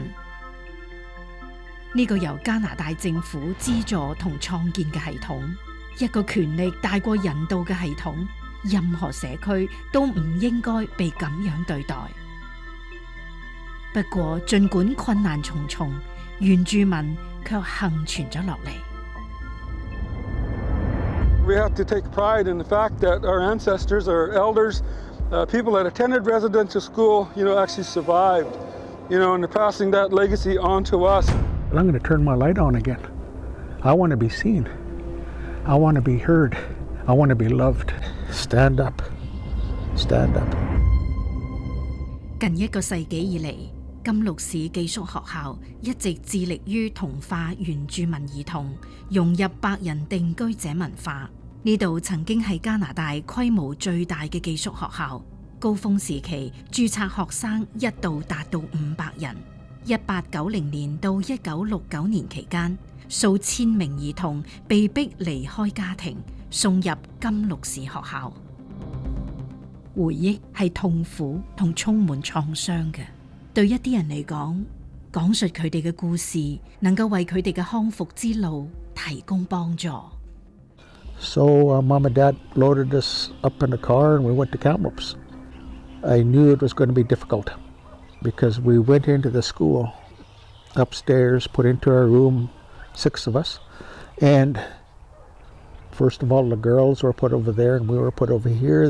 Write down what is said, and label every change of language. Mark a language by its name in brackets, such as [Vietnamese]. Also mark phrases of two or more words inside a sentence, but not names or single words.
[Cantonese] 呢個由加拿大政府資助同創建嘅系統，一個權力大過人道嘅系統，任何社區都唔應該被咁樣對待。不過，儘管困難重重，原住民卻幸存咗落嚟。 [English] We have to take pride in the fact that our ancestors, our elders, people that attended residential school, actually survived, and they're passing that legacy on to us. I'm going to turn my light on again. I want to be seen. I want to be heard. I want to be loved. Stand up. Stand up. [Cantonese] 近1個世紀以嚟，金鹿市寄宿學校一直致力於同化原住民兒童，融入白人定居者文化。呢度曾經係加拿大規模最大嘅寄宿學校，高峰時期註冊學生一度達到500人。1890年到1969年期間，數千名兒童被逼離開家庭，送入金鹿市學校。回憶係痛苦同充滿創傷嘅，對一啲人嚟講，講述佢哋嘅故事能夠為佢哋嘅康復之路提供幫助。 [English] So Mom and Dad loaded us up in the car and we went to Kamloops. I knew it was going to be difficult because we went into the school upstairs, put into our room, 6 of us, and first of all the girls were put over there and we were put over here.